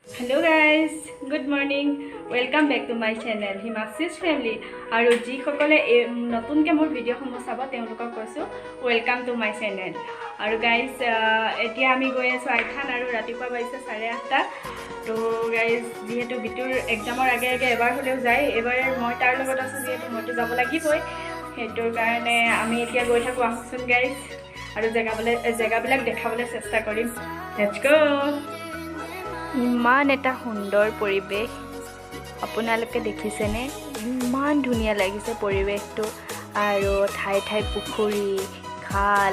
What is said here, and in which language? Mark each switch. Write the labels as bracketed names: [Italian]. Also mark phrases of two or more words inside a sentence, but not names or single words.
[English] Hello guys, good morning. Welcome back to my channel Himasis Family. [Assamese] আৰু যি সকলে নতুন কৈ মোৰ video হোমো চাব তেওঁলোকক কৈছোঁ [English] welcome to my channel. [Assamese] আৰু guys এতিয়া আমি গৈ আছোঁ Aithan আৰু ৰাতিপুৱা বাজিছে 8:30 তো guys যিহেতু বিটুৰ exam ৰ আগে এবাৰ হ'লেও যায় এবাৰ মই তাৰ লগত আছোঁ যিহেতু মই তো যাব লাগিবই হেতুৰ কাৰণে আমি এতিয়া গৈ থাকোঁ আছোঁ guys আৰু জেগা বিলাক দেখুৱাবলৈ চেষ্টা কৰিম. [English] Let's go. [Assamese] ইমান এটা সুন্দৰ পৰিবেশ আপোনালোকে দেখিছেনে ইমান ধুনীয়া লাগিছে পৰিবেশটো আৰু ঠাই ঠাই পুখুৰী খাল